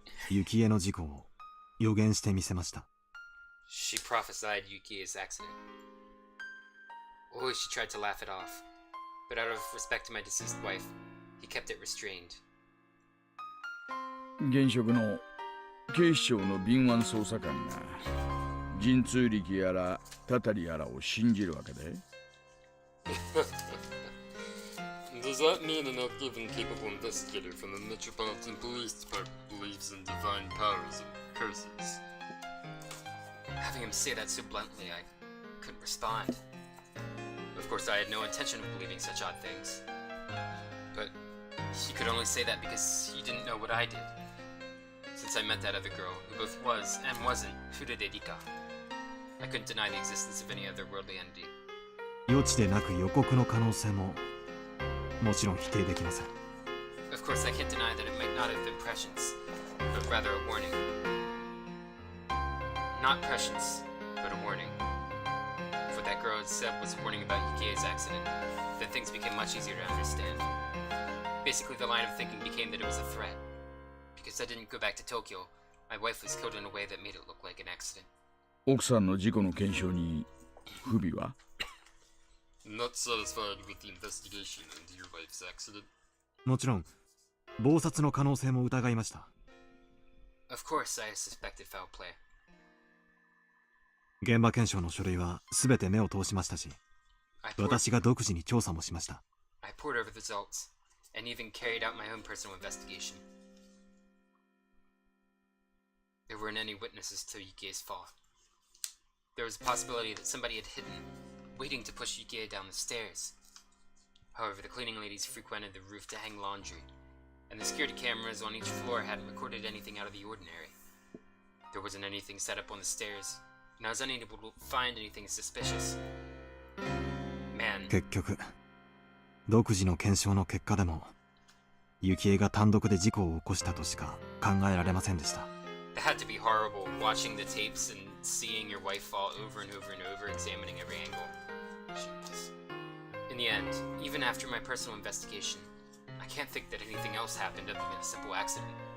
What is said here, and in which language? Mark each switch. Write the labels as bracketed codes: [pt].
[ja] 雪絵の事故を予言してみせました。 [en] She prophesied Yukie's accident. Oishi tried to laugh it off, but out of respect to my deceased wife, he kept it restrained. [ja] 現職の警視庁の敏腕捜査官が神通力やらたたりやらを信じるわけで [en] Does that mean an outgiven capable investigator from the Metropolitan Police Department believes in divine powers and curses? Having him say that so bluntly, I couldn't respond. Of course, I had no intention of believing such odd things. But he could only say that because he didn't know what I did. Since I met that other girl, who both was and wasn't Furude Rika, I couldn't deny the existence of any otherworldly entity. [ja] 予知でなく予告の可能性ももちろん否定できません。 [en] Of course, I can't deny that it might not have been prescience, but rather a warning. Not prescience, but a warning. What that girl had said was a warning about Yukie's accident. Then things became much easier to understand. Basically, the line of thinking became that it was a threat. Because I didn't go back to Tokyo, my wife was killed in a way that made it look like an accident. [ja] 奥さんの事故の検証に不備は [en] Not satisfied with the investigation into your wife's accident? [ja] もちろん謀殺の可能性も疑いました。 [en] Of course, I suspected foul play. [ja] 現場検証の書類は全て目を通しましたし、 私が独自に調査もしました。 [en] I poured over the results, and even carried out my own personal investigation. There weren't any witnesses to Yukie's fall. There was a possibility that somebody had hidden, waiting to push Yukie down the stairs. However, the cleaning ladies frequented the roof to hang laundry, and the security cameras on each floor hadn't recorded anything out of the ordinary. There wasn't anything set up on the stairs, and I was unable to find anything suspicious. Man. [ja] 結局、独自の検証の結果でも、幸恵が単独で事故を起こしたとしか考えられませんでした。 [en] It had to be horrible watching the tapes and seeing your wife fall over and over and over, examining every angle. Jeez. In the end, even after my personal investigation, I can't think that anything else happened other than a simple accident.